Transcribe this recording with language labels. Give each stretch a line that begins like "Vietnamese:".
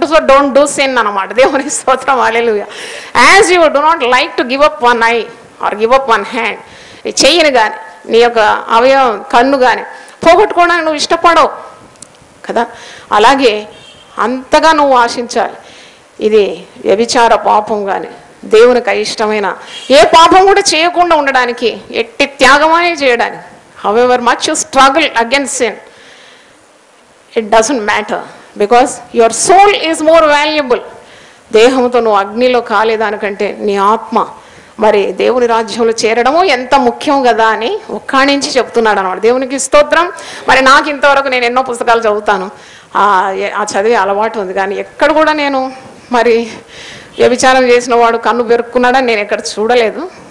English: so don't do sin
Telugu: అన్నమాట. దేవునికి స్తోత్రం, హల్లెలూయా.
English: as you do not like to give up one eye or give up one hand,
Telugu: ఈ చెయ్యిని కానీ నీ యొక్క అవయవం కన్ను కానీ పోగొట్టుకోవడానికి నువ్వు ఇష్టపడవు కదా. అలాగే అంతగా నువ్వు ఆశించాలి. ఇది వ్యభిచార పాపం కానీ దేవునికి అయిష్టమైన ఏ పాపం కూడా చేయకుండా ఉండడానికి, ఎట్టి త్యాగమే చేయడానికి.
English: However much you struggle against sin, it doesn't matter because your soul is more valuable.
Telugu: దేహంతో నువ్వు అగ్నిలో కాలేదానికంటే నీ ఆత్మ మరి దేవుని రాజ్యంలో చేరడము ఎంత ముఖ్యం కదా అని ఒక్కాణించి చెప్తున్నాడు అన్నమాట. దేవునికి స్తోత్రం. మరి నాకు ఇంతవరకు నేను ఎన్నో పుస్తకాలు చదువుతాను, ఆ చదివే అలవాటు ఉంది, కానీ ఎక్కడ కూడా నేను మరి వ్యభిచారం చేసిన వాడు కన్ను పెరుక్కున్నాడని నేను ఎక్కడ చూడలేదు.